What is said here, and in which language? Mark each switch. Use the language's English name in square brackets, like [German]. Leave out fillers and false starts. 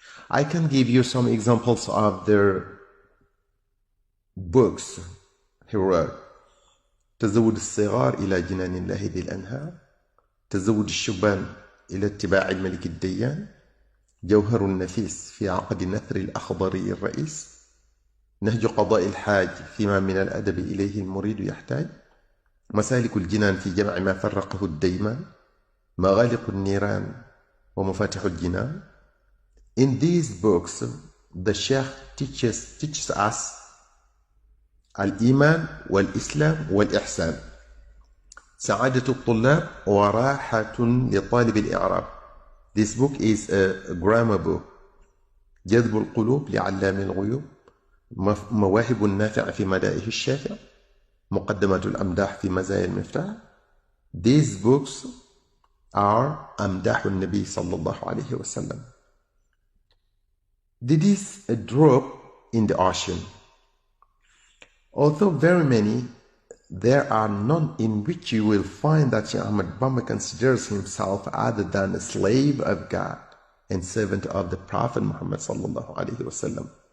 [English] I can give you some examples of their books he wrote. [Arabic] تزود الصغار إلى جنان الله ذي الأنهار، تزود الشبان إلى اتباع الملك الديان، جوهر النفيس في عقد نثر الأخضري الرئيس، نهج قضاء الحاج فيما من الأدب إليه المريد يحتاج، مسالك الجنان في جمع ما فرقه الديمان، مغالق النيران ومفاتح الجنان. [English] In these books, the Sheikh teaches us [Arabic] الإيمان والإسلام والإحسان، سعادة الطلاب وراحة لطالب الإعراب. [English] This book is a grammar book. [Arabic] جذب القلوب لعلام الغيوب، مواهب النافع في مدائح الشافع، مقدمة الأمداح في مزايا المفتاح. [English] These books are [Arabic] أمداح النبي صلى الله عليه وسلم. [English] This is a drop in the ocean. Although very many, there are none in which you will find that Sheikh Ahmadou Bamba considers himself other than a slave of God and servant of the Prophet Muhammad sallallahu alaihi wasallam.